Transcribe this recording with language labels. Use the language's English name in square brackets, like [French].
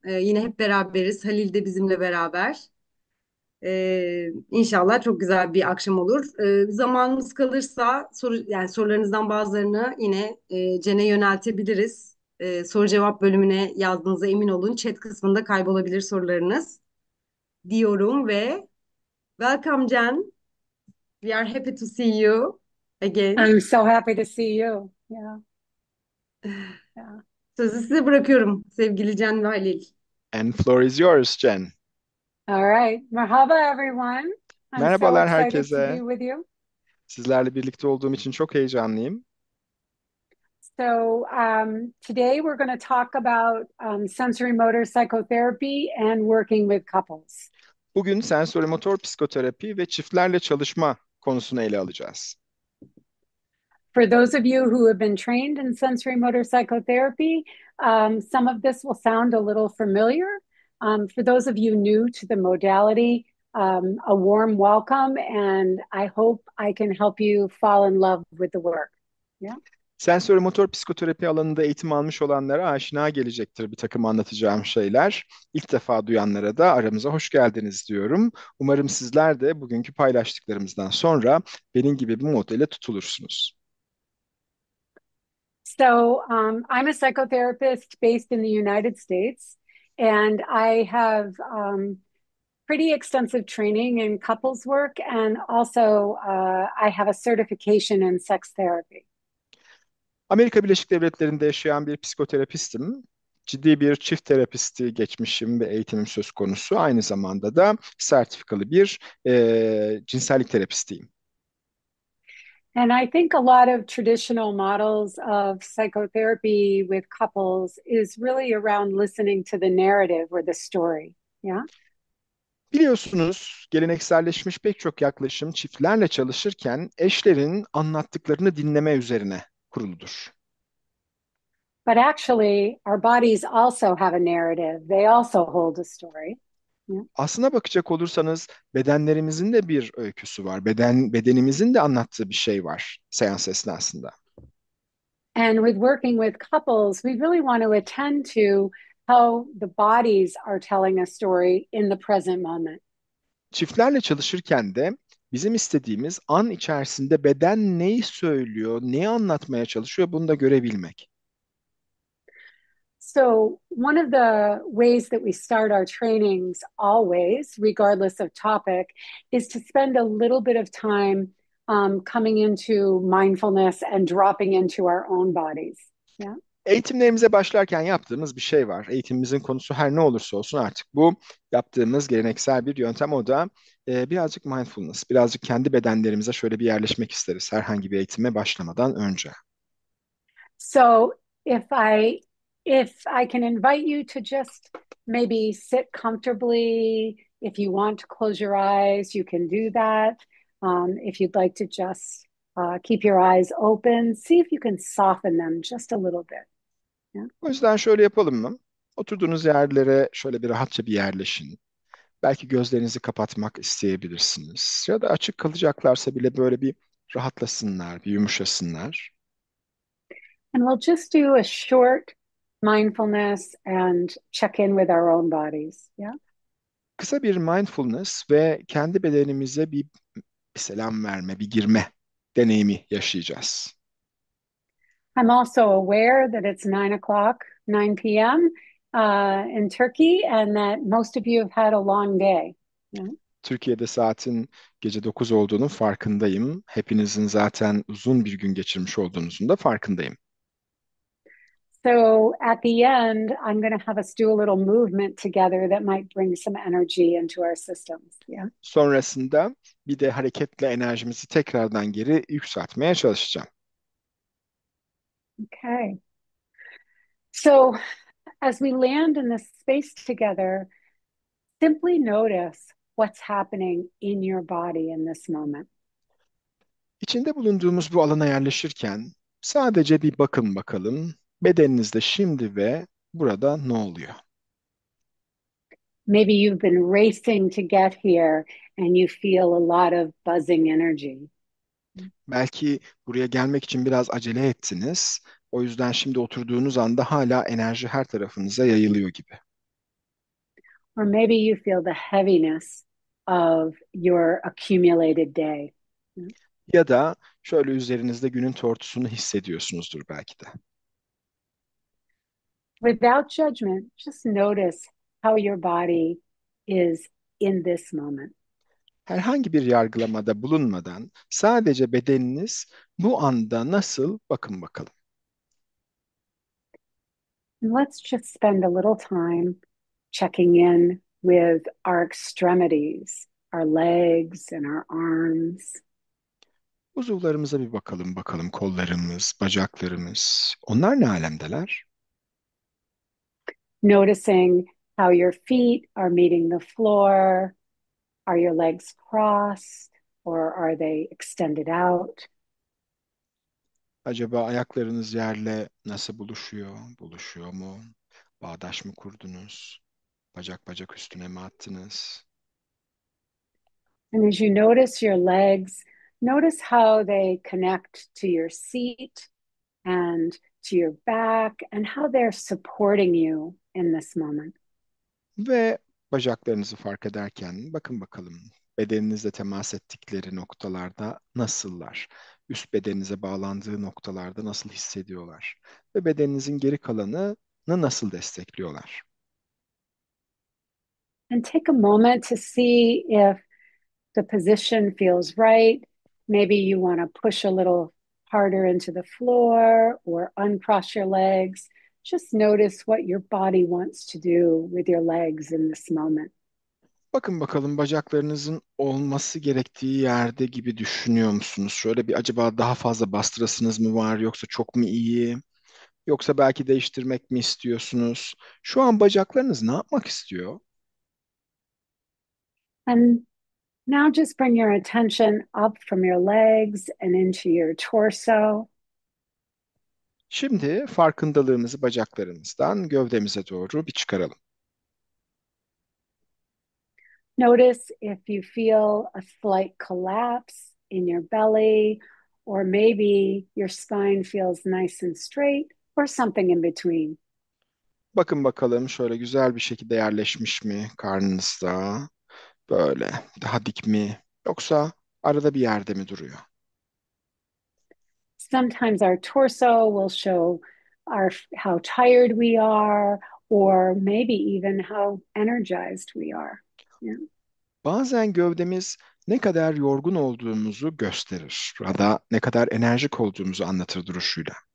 [Turkish] Yine hep beraberiz. Halil de bizimle beraber. İnşallah çok güzel bir akşam olur. Zamanımız kalırsa yani sorularınızdan bazılarını yine Cen'e yöneltebiliriz. Soru cevap bölümüne yazdığınıza emin olun. Chat kısmında kaybolabilir sorularınız diyorum ve [English] welcome Jen. We are happy to see you again. I'm so happy to see you. Yeah, yeah. [Turkish] Sözü size bırakıyorum sevgili Jen ve Halil. [English] And floor is yours, Jen. All right. Merhaba, everyone. I'm so [Turkish] Merhabalar [English] excited to be [Turkish] herkese. [English] with you. [Turkish] Sizlerle birlikte olduğum için çok heyecanlıyım. [English] Today we're going to talk about sensory motor psychotherapy and working with couples. [Turkish] Bugün sensorimotor psikoterapi ve çiftlerle çalışma konusunu ele alacağız. [English] For those of you who have been trained in sensory motor psychotherapy, some of this will sound a little familiar. For those of you new to the modality, a warm welcome, and I hope I can help you fall in love with the work. Yeah. [Turkish] Sensorimotor psikoterapi alanında eğitim almış olanlara aşina gelecektir bir takım anlatacağım şeyler. İlk defa duyanlara da aramıza hoş geldiniz diyorum. Umarım sizler de bugünkü paylaştıklarımızdan sonra benim gibi bir modele tutulursunuz. [English] I'm a psychotherapist based in the United States, and I have pretty extensive training in couples work, and also I have a certification in sex therapy. [Turkish] Amerika Birleşik Devletleri'nde yaşayan bir psikoterapistim. Ciddi bir çift terapisti geçmişim ve eğitimim söz konusu. Aynı zamanda da sertifikalı bir cinsellik terapistiyim. [English] And I think a lot of traditional models of psychotherapy with couples is really around listening to the narrative or the story. Yeah. [Turkish] Biliyorsunuz, gelenekselleşmiş pek çok yaklaşım çiftlerle çalışırken eşlerin anlattıklarını dinleme üzerine kuruludur. [English] But actually, our bodies also have a narrative, they also hold a story. Yeah. [Turkish] Aslına bakacak olursanız bedenlerimizin de bir öyküsü var. Bedenimizin de anlattığı bir şey var seans esnasında. [English] And with working with couples, we really want to attend to how the bodies are telling a story in the present moment. [Turkish] Çiftlerle çalışırken de bizim istediğimiz an içerisinde beden neyi söylüyor, neyi anlatmaya çalışıyor bunu da görebilmek. [English] So, one of the ways that we start our trainings always, regardless of topic, is to spend a little bit of time coming into mindfulness and dropping into our own bodies. Yeah. [Turkish] Eğitimlerimize başlarken yaptığımız bir şey var. Eğitimimizin konusu her ne olursa olsun artık bu yaptığımız geleneksel bir yöntem. O da birazcık mindfulness, birazcık kendi bedenlerimize şöyle bir yerleşmek isteriz herhangi bir eğitime başlamadan önce. [English] So if I if I can invite you to just maybe sit comfortably, if you want to close your eyes, you can do that. If you'd like to just keep your eyes open, see if you can soften them just a little bit. Yeah? [Turkish] O yüzden şöyle yapalım mı? Oturduğunuz yerlere şöyle bir rahatça bir yerleşin. Belki gözlerinizi kapatmak isteyebilirsiniz. Ya da açık kalacaklarsa bile böyle bir rahatlasınlar, bir yumuşasınlar. [English] And we'll just do a short mindfulness and check in with our own bodies. Yeah. [Turkish] Kısa bir mindfulness ve kendi bedenimize bir selam verme, bir girme deneyimi yaşayacağız. [English] I'm also aware that it's 9 o'clock, 9 p.m. In Turkey, and that most of you have had a long day. Yeah. [Turkish] Türkiye'de saatin gece 9 olduğunun farkındayım. Hepinizin zaten uzun bir gün geçirmiş olduğunuzun da farkındayım. [English] So at the end, I'm going to have us do a little movement together that might bring some energy into our systems. Yeah. [Turkish] Sonrasında bir de hareketle enerjimizi tekrardan geri yükseltmeye çalışacağım. [English] Okay. So as we land in this space together, simply notice what's happening in your body in this moment. [Turkish] İçinde bulunduğumuz bu alana yerleşirken sadece bir bakın bakalım bedeninizde şimdi ve burada ne oluyor? [English] Maybe you've been racing to get here and you feel a lot of buzzing energy. [Turkish] Belki buraya gelmek için biraz acele ettiniz. O yüzden şimdi oturduğunuz anda hala enerji her tarafınıza yayılıyor gibi. [English] Or maybe you feel the heaviness of your accumulated day. [Turkish] Ya da şöyle üzerinizde günün tortusunu hissediyorsunuzdur belki de. [English] Without judgment, just notice how your body is in this moment. [Turkish] Herhangi bir yargılamada bulunmadan sadece bedeniniz bu anda nasıl bakın bakalım. [English] And let's just spend a little time checking in with our extremities, our legs and our arms. [Turkish] Uzuvlarımıza bir bakalım bakalım kollarımız, bacaklarımız. Onlar ne alemdeler? [English] Noticing how your feet are meeting the floor. Are your legs crossed or are they extended out? [Turkish] Acaba ayaklarınız yerle nasıl buluşuyor? Buluşuyor mu? Bağdaş mı kurdunuz? Bacak bacak üstüne mi attınız? [English] And as you notice your legs, notice how they connect to your seat and to your back and how they're supporting you in this moment. [Turkish] Ve bacaklarınızı fark ederken bakın bakalım bedeninizle temas ettikleri noktalarda nasıllar? Üst bedeninize bağlandığı noktalarda nasıl hissediyorlar? Ve bedeninizin geri kalanını nasıl destekliyorlar? [English] And take a moment to see if the position feels right. Maybe you want to push a little harder into the floor or uncross your legs. Just notice what your body wants to do with your legs in this moment. [Turkish] Bakın bakalım bacaklarınızın olması gerektiği yerde gibi düşünüyor musunuz? Şöyle bir acaba daha fazla bastırasınız mı var yoksa çok mu iyi? Yoksa belki değiştirmek mi istiyorsunuz? Şu an bacaklarınız ne yapmak istiyor? [English] And now just bring your attention up from your legs and into your torso. [Turkish] Şimdi farkındalığımızı bacaklarımızdan gövdemize doğru bir çıkaralım. [English] Notice if you feel a slight collapse in your belly, or maybe your spine feels nice and straight, or something in between. [Turkish] Bakın bakalım şöyle güzel bir şekilde yerleşmiş mi karnınızda? Böyle daha dik mi? Yoksa arada bir yerde mi duruyor? [English] Sometimes our torso will show how tired we are, or maybe even how energized we are. Yeah. [Turkish] Bazen gövdemiz ne kadar yorgun olduğumuzu gösterir ya da ne kadar enerjik olduğumuzu anlatır duruşuyla.